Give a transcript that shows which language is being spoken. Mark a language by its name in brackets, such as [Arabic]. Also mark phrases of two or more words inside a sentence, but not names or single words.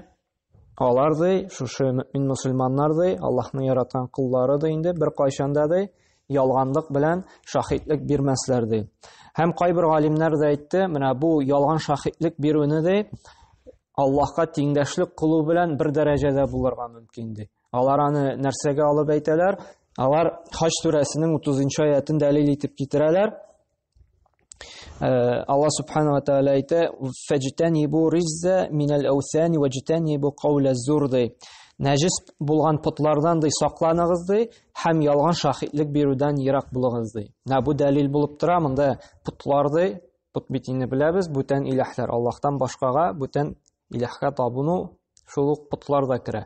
[Tatar] Алар да, шушы мөмин мусульманнар да, Аллаһның яраткан куллары да инде бер кайчанда да ялганлык белән шаһитлек бирмәсләр ди. Һәм кайбер галимнәр дә әйтте, менә бу ялган шаһитлек бирүне дә Аллаһка тиңдәшлек кылу белән бер дәрәҗәдә булырга мөмкин ди. Алар аны нәрсәгә алып әйтәләр? Алар Хаҗ сүрәсенең 30-нчы аятын дәлил итеп китерәләр. [Arabic] الله سبحانه وتعالى ayta فاجتنبوا الرجس من الأوثان واجتنبوا قول الزور. [Tatar] Нәҗис булган путлардан ди сакланыгыз ди, һәм ялган шаһитлек бирүдән ерак булыгыз ди. Менә бу дәлил булып тора. Монда путлар ди, пут битинне беләбез, бүтән иләһләр, Аллаһтан башкага бүтән иләһкә табыну, шул ук путлар да керә.